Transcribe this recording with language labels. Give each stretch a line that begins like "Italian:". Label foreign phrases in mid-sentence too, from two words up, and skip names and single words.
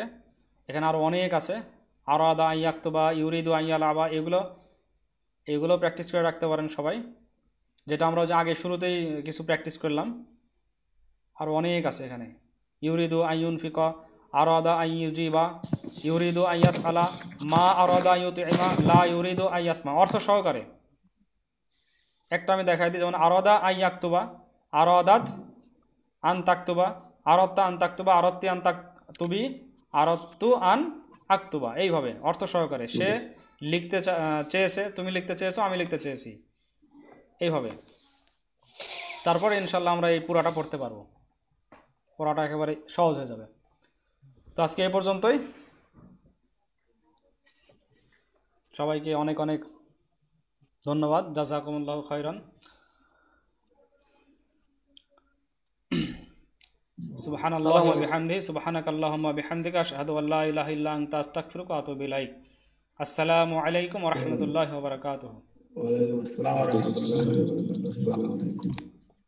Bangla: এখানে আরও অনেক আছে,
Arabic: أراد أن يكتب، يريد أن يلعب,
Bangla: এগুলো প্র্যাকটিস করে রাখতে পারেন সবাই, যেটা আমরা যে আগে শুরুতেই কিছু প্র্যাকটিস করলাম। আর অনেক আছে এখানে,
Arabic: يريد أن ينفق، أراد أن يجيب، يريد أن يسأل، ما أراد أن يطعم، لا يريد أن يسمع,
Bangla: অর্থ সহকারে। একটা আমি দেখাই দিই, যেমন
Arabic: أراد أن يكتب، أرادت أن تكتب، أردتَ أن تكتب، أردتِ أن تكتبي، أردتُ أن أكتب,
Bangla: এইভাবে অর্থ সহকারে। সে লিখতে চেয়েছে, তুমি লিখতে চেয়েছো, আমি লিখতে চেয়েছি, এইভাবে। তারপরে ইনশাল্লাহ আমরা এই পুরাটা পড়তে পারবো, পড়াটা একেবারে সহজ হয়ে যাবে। তো আজকে এই পর্যন্তই। সবাইকে অনেক অনেক ধন্যবাদ।
Arabic: جزاكم الله خيرا. سبحان الله وبحمده، سبحانك اللهم وبحمدك، أشهد أن لا إله إلا أنت، أستغفرك وأتوب إليك. السلام عليكم ورحمة الله وبركاته. وعليكم السلام ورحمة الله وبركاته.